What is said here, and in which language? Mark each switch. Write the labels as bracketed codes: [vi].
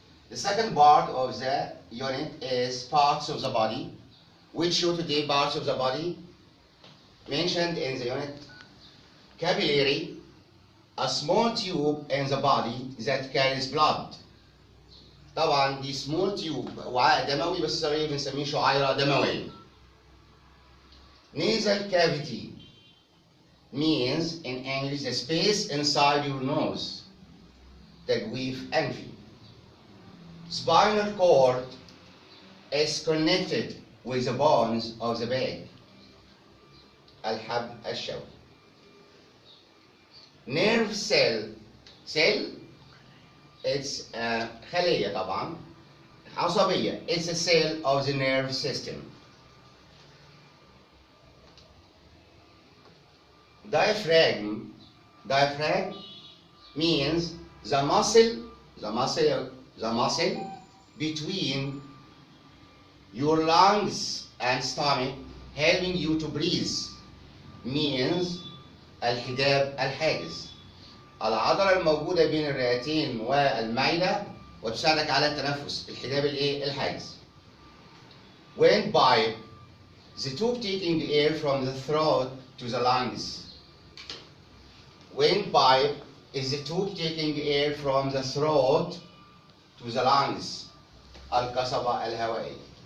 [en] The second part of the unit is parts of the body. We'll show today parts of the body mentioned in the unit. Capillary, a small tube in the body that carries blood. [ar] طبعا دي [en] small tube [ar] وعاء دموي بس صغير بنسميه شعيرة دموية. [en] Nasal cavity means in English the space inside your nose. [ar] تجويف أنفي. [en] Spinal cord is connected with the bones of the back. [ar] الحب الشوكي. [en] Nerve cell, it's [ar] خلية طبعا عصبية. [en] It's a cell of the nerve system. Diaphragm means the muscle between your lungs and stomach helping you to breathe. [ar] Means الحجاب الحاجز. العضلة الموجودة بين الرئتين والمعدة وتساعدك على التنفس. الحجاب الحاجز. [en] Windpipe, the tube taking the air from the throat to the lungs. Windpipe is the tube taking the air from the throat to the lungs. [ar] القصبة الهوائية.